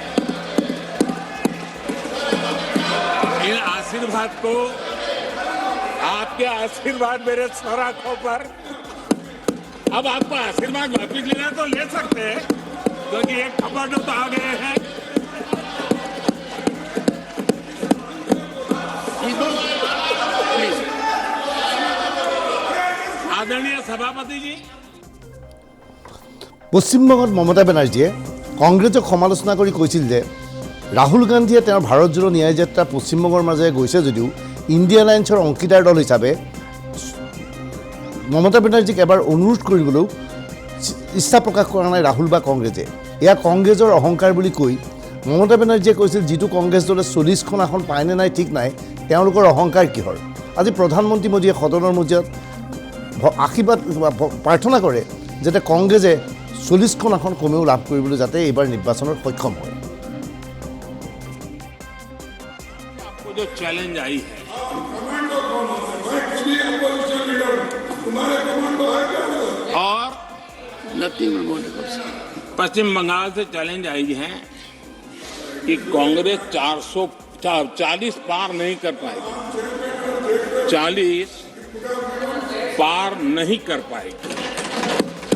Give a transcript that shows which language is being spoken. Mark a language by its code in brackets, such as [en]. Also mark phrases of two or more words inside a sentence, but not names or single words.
[hi] इन आशीर्वाद को, आपके आशीर्वाद मेरे सर आंखों पर, अब आपको आशीर्वाद वापिस लेना तो ले सकते हैं, क्योंकि एक कमांडो तो आ गए हैं। आदरणीय सभापति जी। [as] পশ্চিমবংগত মমতা বেনাৰ্জীয়ে কংগ্ৰেছক সমালোচনা কৰি কৈছিল যে ৰাহুল গান্ধীয়ে তেওঁৰ ভাৰত জোড়ো ন্যায় যাত্ৰা পশ্চিমবংগৰ মাজেৰে গৈছে যদিও ইণ্ডিয়া এলায়েন্সৰ অংশীদাৰ দল হিচাপে মমতা বেনাৰ্জীক এবাৰ অনুৰোধ কৰিবলৈও ইচ্ছা প্ৰকাশ কৰা নাই ৰাহুল বা কংগ্ৰেছে। এয়া কংগ্ৰেছৰ অহংকাৰ বুলি কৈ মমতা বেনাৰ্জীয়ে কৈছিল যিটো কংগ্ৰেছ দলে 40খন আসন পায়নে নাই ঠিক নাই, তেওঁলোকৰ অহংকাৰ কিহৰ। আজি প্ৰধানমন্ত্ৰী মোদীয়ে সদনৰ মজিয়াত আশীৰ্বাদ প্ৰাৰ্থনা কৰে যাতে কংগ্ৰেছে 40খন আসন কমেও লাভ কৰিবলৈ যাতে এইবাৰ নিৰ্বাচনত সক্ষম হয়। [hi] जो चैलेंज आई है, और पश्चिम बंगाल से चैलेंज आई है कि कांग्रेस 440 पार नहीं कर पाएगी, 40 पार नहीं कर पाएगी।